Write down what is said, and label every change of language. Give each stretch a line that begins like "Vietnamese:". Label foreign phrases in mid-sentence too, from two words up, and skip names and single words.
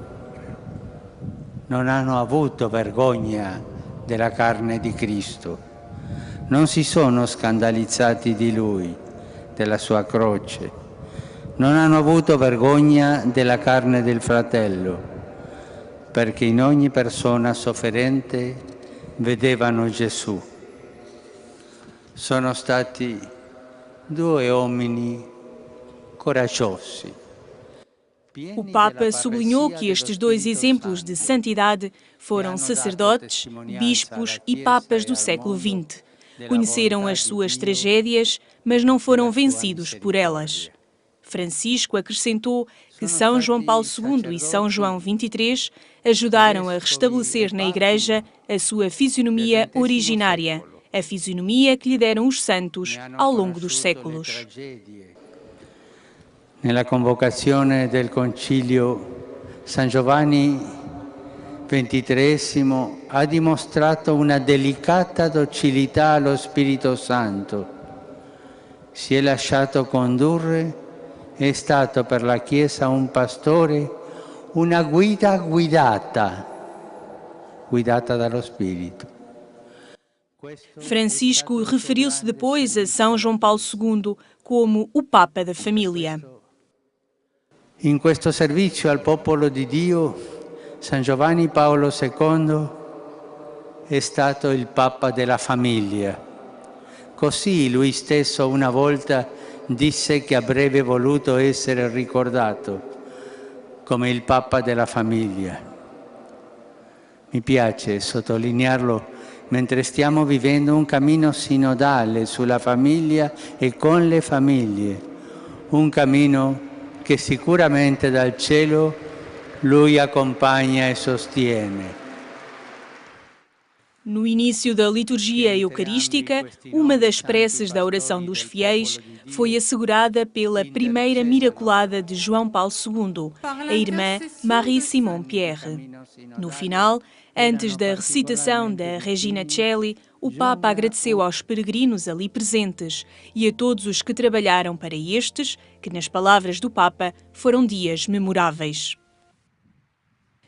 Italian: Non hanno avuto vergogna della carne di Cristo, non si sono scandalizzati di Lui, della sua croce, non hanno avuto vergogna della carne del fratello, perché in ogni persona sofferente vedevano Gesù. Sono stati due uomini coraggiosi.
Portuguese: O Papa sublinhou que estes dois exemplos de santidade foram sacerdotes, bispos e papas do século XX. Conheceram as suas tragédias, mas não foram vencidos por elas. Francisco acrescentou que São João Paulo II e São João 23 ajudaram a restabelecer na Igreja a sua fisionomia originária, a fisionomia que lhe deram os santos ao longo dos séculos.
Italian: Nella convocazione del Concilio, San Giovanni XXIII ha dimostrato una delicata docilità allo Spirito Santo. Si è lasciato condurre, è stato per la Chiesa un pastore, una guida guidata dallo Spirito.
Portuguese: Francisco referiu-se depois a São João Paulo II como o Papa da família.
Italian: In questo servizio al popolo di Dio, San Giovanni Paolo II è stato il Papa della famiglia. Così lui stesso una volta disse che avrebbe voluto essere ricordato come il Papa della famiglia. Mi piace sottolinearlo mentre stiamo vivendo un cammino sinodale sulla famiglia e con le famiglie, un cammino che sicuramente dal cielo lui accompagna e sostiene.
Portuguese: No início da liturgia eucarística, uma das preces da oração dos fiéis foi assegurada pela primeira miraculada de João Paulo II, a irmã Marie-Simon Pierre. No final, antes da recitação da Regina Coeli, o Papa agradeceu aos peregrinos ali presentes e a todos os que trabalharam para estes, que nas palavras do Papa foram dias memoráveis.